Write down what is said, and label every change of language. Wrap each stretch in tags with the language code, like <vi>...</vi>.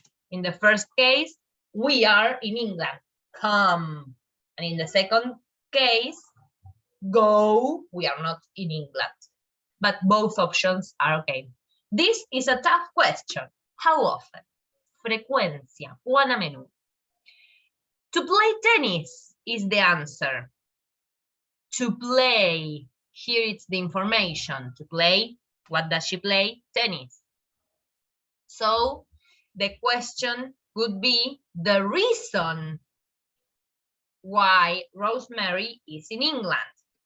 <en>In the first case, we are in England, come. And in the second case, go, we are not in England. But both options are okay. This is a tough question. How often?</en> <es>Frecuencia, cuán a menudo.</es> <en>To play tennis is the answer. To play, here it's the information. To play, what does she play? Tennis. So the question would be the reason why Rosemary is in England.</en>